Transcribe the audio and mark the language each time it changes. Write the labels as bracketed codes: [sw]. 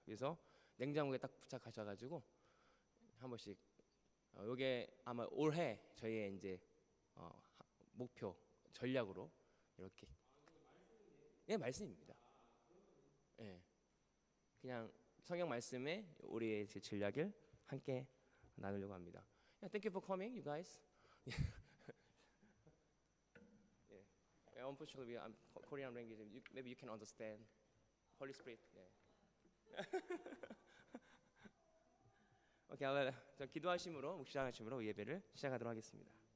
[ko] 그래서 냉장고에 딱 부착하셔가지고 한 번씩 요게 아마 올해 저희의 이제 목표 전략으로 이렇게 예 말씀입니다. 예. 그냥 성경 말씀에 우리의 전략을 함께 나누려고 합니다. [en] Yeah, thank you for coming, you guys. Yeah, unfortunately, I'm Korean language. Maybe you can understand. Holy Spirit. Yeah. [ko] 오케이, 자, 기도하심으로 묵상하심으로 예배를 시작하도록 하겠습니다.